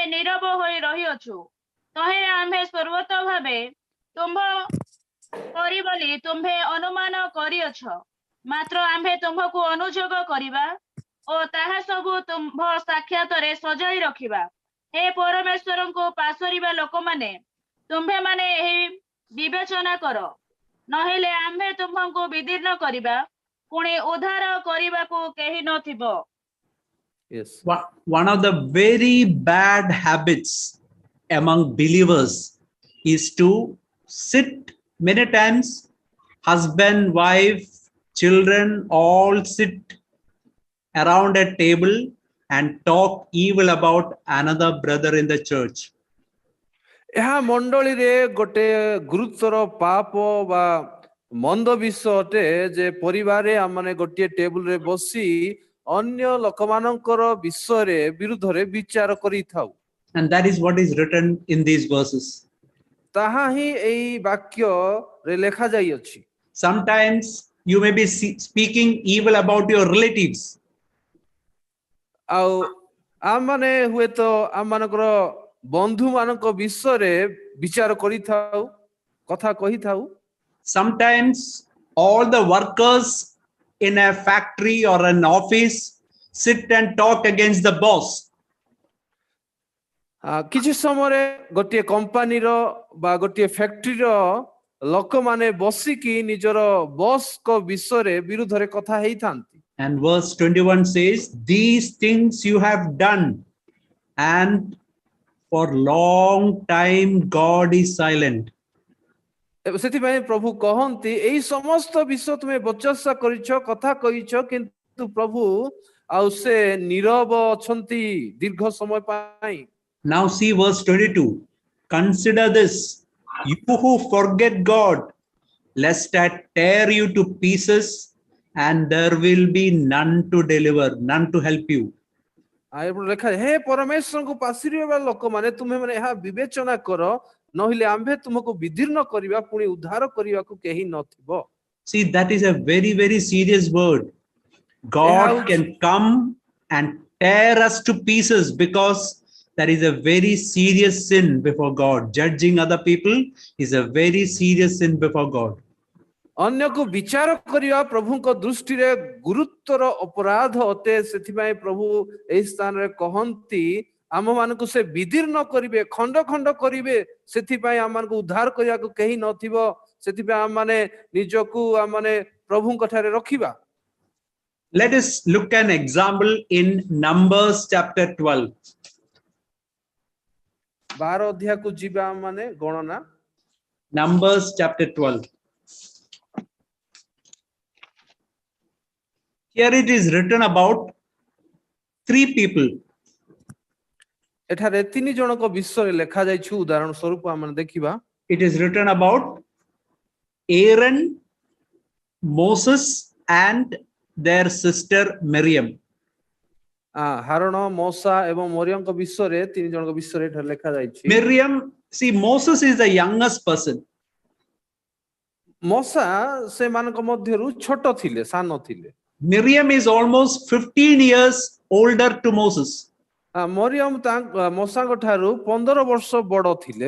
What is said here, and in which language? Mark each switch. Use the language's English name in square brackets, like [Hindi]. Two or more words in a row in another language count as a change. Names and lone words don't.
[Odia] ନୀରବ ହୋଇ ରହିଅଛୁ ତହିଁରେ ଆମ୍ଭେ ସର୍ବତ ଭାବେ ତୁମ୍ଭ କରି ବୋଲି ତୁମ୍ଭେ ଅନୁମାନ କରିଅଛ ମାତ୍ର ଆମ୍ଭେ ତୁମ୍ଭକୁ ଅନୁଯୋଗ କରିବା ଓ ତାହା ସବୁ ତୁମ୍ଭ ସାକ୍ଷାତରେ ସଜାଇ ରଖିବା ହେ ପରମେଶ୍ୱରଙ୍କୁ ପାଶୋରିବା ଲୋକମାନେ ତୁମ୍ଭେମାନେ ଏହି ବିବେଚନା କର ନହେଲେ ଆମ୍ଭେ ତୁମ୍ଭଙ୍କୁ ବିଦୀର୍ଣ୍ଣ କରିବା ପୁଣି ଉଦ୍ଧାର କରିବାକୁ କେହି ନଥିବ [English] yes One of the very bad habits among believers is to sit many times, husband, wife, children all sit around a table and talk evil about another brother in the church. [Odia] ଏହା ମଣ୍ଡଳୀରେ ଗୋଟେ ଗୁରୁତର ପାପ ବା ମନ୍ଦ ବିଷୟ ଅଟେ ଯେ ପରିବାରରେ ଆମମାନେ ଗୋଟିଏ ଟେବୁଲରେ ବସି ଅନ୍ୟ ଲୋକମାନଙ୍କର ବିଷୟରେ ବିରୁଦ୍ଧରେ ବିଚାର କରିଥାଉ [English] And that is what is written in these verses. [Odia] ତାହା ହିଁ ଏଇ ବାକ୍ୟରେ ଲେଖା ଯାଇଅଛି [English] Sometimes you may be speaking evil about your relatives. [Odia] ଆଉ ଆମମାନେ ହୁଏତ ଆମମାନଙ୍କର ବନ୍ଧୁ ମାନଙ୍କ ବିଷୟରେ ବିଚାର କରିଥାଉ କଥା କହିଥାଉ [English] Sometimes all the workers in a factory or an office sit and talk against the boss. [Odia] କିଛି ସମୟରେ ଗୋଟିଏ କମ୍ପାନୀର ବା ଗୋଟିଏ ଫ୍ୟାକ୍ଟ୍ରିର ଲୋକମାନେ ବସିକି ନିଜର ବସ୍ଙ୍କ ବିଷୟରେ ବିରୁଦ୍ଧରେ କଥା ହେଇଥାନ୍ତି [English] And verse 21 says, these things you have done, and for long time God is silent. [Odia] ସେଥିପାଇଁ ପ୍ରଭୁ କହନ୍ତି ଏଇ ସମସ୍ତ ବିଷୟ ତୁମେ ବଚସା କରିଛ କଥା କହିଛ କିନ୍ତୁ ପ୍ରଭୁ ଆଉ ସେ ନୀରବ ଅଛନ୍ତି ଦୀର୍ଘ ସମୟ ପାଇଁ [English] Now see verse 22. Consider this, you who forget God, lest I tear you to pieces, and there will be none to deliver, none to help you. [Odia] ଲେଖା ହେ ପରମେଶ୍ୱରଙ୍କୁ ପାଶୋରିବା ଲୋକମାନେ ତୁମେ ମାନେ ଏହା ବିବେଚନା କର ନହେଲେ ଆମ୍ଭେ ତୁମକୁ ବିଦୀର୍ଣ୍ଣ କରିବା ପୁଣି ଉଦ୍ଧାର କରିବାକୁ କେହି ନଥିବ [English] See, that is a very, very serious word. God can come and tear us to pieces because that is a very serious sin before God. Judging other people is a very serious sin before God. [Odia] ଅନ୍ୟକୁ ବିଚାର କରିବା ପ୍ରଭୁଙ୍କ ଦୃଷ୍ଟିରେ ଗୁରୁତର ଅପରାଧ ଅଟେ ସେଥିପାଇଁ ପ୍ରଭୁ ଏହି ସ୍ଥାନରେ କହନ୍ତି ଆମମାନଙ୍କୁ ସେ ବିଦୀର୍ଣ୍ଣ କରିବେ ଖଣ୍ଡ ଖଣ୍ଡ କରିବେ ସେଥିପାଇଁ ଆମମାନଙ୍କୁ ଉଦ୍ଧାର କରିବାକୁ କେହି ନଥିବ ସେଥିପାଇଁ ଆମମାନେ ନିଜକୁ ଆମମାନେ ପ୍ରଭୁଙ୍କ ଠାରେ ରଖିବା [English] Let us look an example in Numbers chapter 12. [Odia] 12 ଅଧ୍ୟାୟକୁ ଯିବା ମାନେ ଗଣନା [English] Numbers chapter 12. Here it is written about 3 people. [Odia] ଏଠାରେ 3 ଜଣଙ୍କ ବିଷୟରେ ଲେଖା ଯାଇଛି ଉଦାହରଣ ସ୍ୱରୂପ ଆମେ ଦେଖିବା [English] It is written about Aaron, Moses and their sister Miriam. [Odia] ହାରଣ ମଶା ଏବଂ ମରିୟମଙ୍କ ବିଷୟରେ ତିନି ଜଣଙ୍କ ବିଷୟରେ ଏଠାରେ ଲେଖା ଯାଇଛି। [English] Miriam, see, Moses is the youngest person. [Odia] ମଶା ସେମାନଙ୍କ ମଧ୍ୟରୁ ଛୋଟ ଥିଲେ, ସାନ ଥିଲେ। [English] Miriam is almost 15 years older to Moses. [Odia] ମରିୟମ ମଶାଙ୍କ ଠାରୁ 15 ବର୍ଷ ବଡ ଥିଲେ।